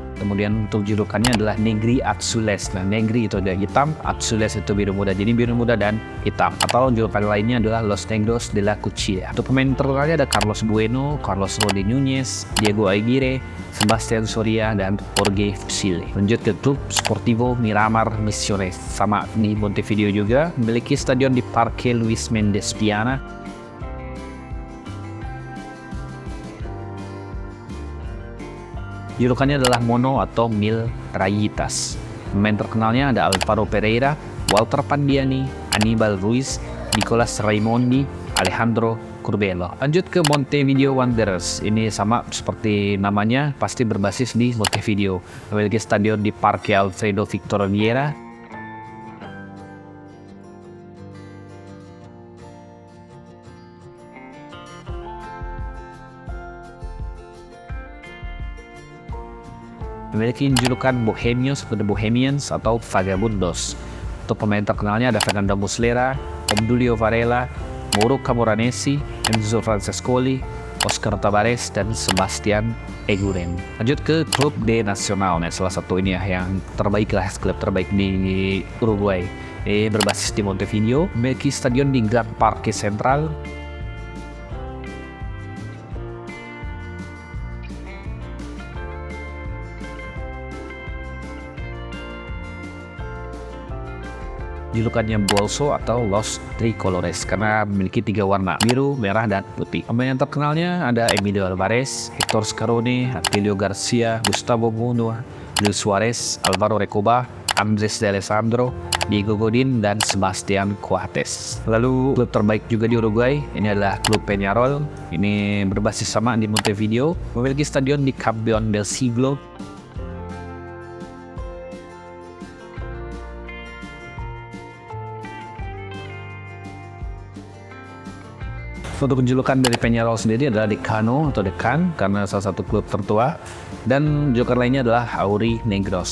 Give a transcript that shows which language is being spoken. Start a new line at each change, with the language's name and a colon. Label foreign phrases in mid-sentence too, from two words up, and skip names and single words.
Indonesian: Kemudian untuk julukannya adalah Negri Azules. Nah, Negri itu ada hitam, Azules itu biru muda. Jadi biru muda dan hitam. Atau julukan lainnya adalah Los Negros de la Cuchilla. Untuk pemain terkenalnya ada Carlos Bueno, Carlos Rodi Núñez, Diego Aguirre, Sebastián Soria, dan Jorge Fusilli. Lanjut ke klub Sportivo Miramar Misiones. Sama di Montevideo juga, memiliki stadion di Parque Luis Mendes Viana. Julukannya adalah Mono atau Mil Rayitas. Pemain terkenalnya ada Alvaro Pereira, Walter Pandiani, Aníbal Ruiz, Nicolas Raimondi, Alejandro Curbelo. Lanjut ke Montevideo Wanderers. Ini sama seperti namanya, pasti berbasis di Montevideo. Memiliki stadion di Parque Alfredo Victor Vieira. Memiliki julukan Bohemios atau The Bohemians atau Vagabundos. Untuk pemain terkenalnya ada Fernando Muslera, Obdulio Varela, Mauro Camoranesi, Enzo Francescoli, Oscar Tabares, dan Sebastian Eguren. Lanjut ke klub D Nacional. Nah, salah satu ini ya yang terbaik lah, klub terbaik di Uruguay. Berbasis di Montevideo, memiliki stadion di Gran Parque Central. Julukannya Bolso atau Los Tricolores karena memiliki 3 warna, biru, merah, dan putih. Pemain yang terkenalnya ada Emilio Alvarez, Hector Scaroni, Atilio Garcia, Gustavo Muno, Luis Suarez, Alvaro Recoba, Andrés de Alessandro, Diego Godin, dan Sebastian Coates. Lalu klub terbaik juga di Uruguay, ini adalah klub Peñarol. Ini berbasis sama di Montevideo, memiliki stadion di Campeón del Siglo. Untuk julukan dari Peñarol sendiri adalah Decano atau Dekan karena salah satu klub tertua, dan julukan lainnya adalah Auri Negros.